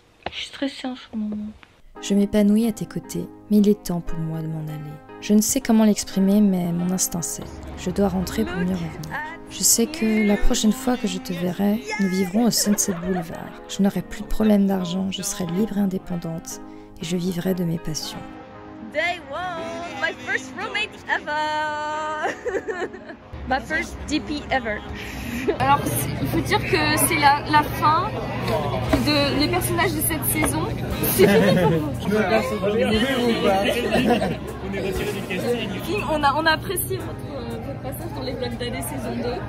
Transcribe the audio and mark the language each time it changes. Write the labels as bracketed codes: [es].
[fr] Je suis stressée en ce moment. Je m'épanouis à tes côtés, mais il est temps pour moi de m'en aller. Je ne sais comment l'exprimer, mais mon instinct sait. Je dois rentrer pour mieux revenir. Je sais que la prochaine fois que je te verrai, nous vivrons au Sunset Boulevard. Je n'aurai plus de problème d'argent, je serai libre et indépendante, et je vivrai de mes passions. [en] Day one, my first roommate ever. My first DP ever. [fr] Alors, il faut dire que c'est la fin des personnages de cette saison. C'est fini pour vous. On a apprécié votre passage dans les vlogs d'année saison 2.